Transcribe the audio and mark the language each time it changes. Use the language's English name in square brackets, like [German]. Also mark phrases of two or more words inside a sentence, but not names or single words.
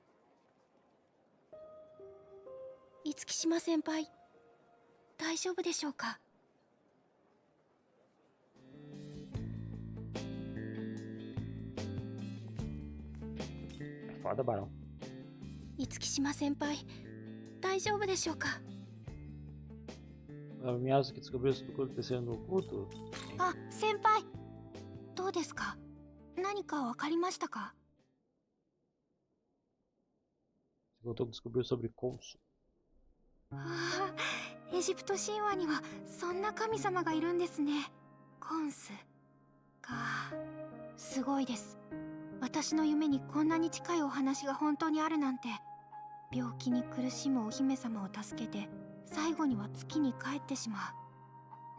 [Japanese] 五木島先輩、大丈夫でしょうか？ [Portuguese] Foda, Barão. [Japanese] 五木島先輩、大丈夫でしょうか？ [Portuguese] O Miyazuki descobriu isso do acontecendo no culto? [Japanese] あ、先輩、どうですか？何かわかりましたか？ [Portuguese] Voltou a descobrir sobre Konsu. [Japanese] ああ、エジプト神話にはそんな神様がいるんですね。コンスか、すごいです。私の夢にこんなに近いお話が本当にあるなんて。病気に苦しむお姫様を助けて最後には月に帰ってしまう。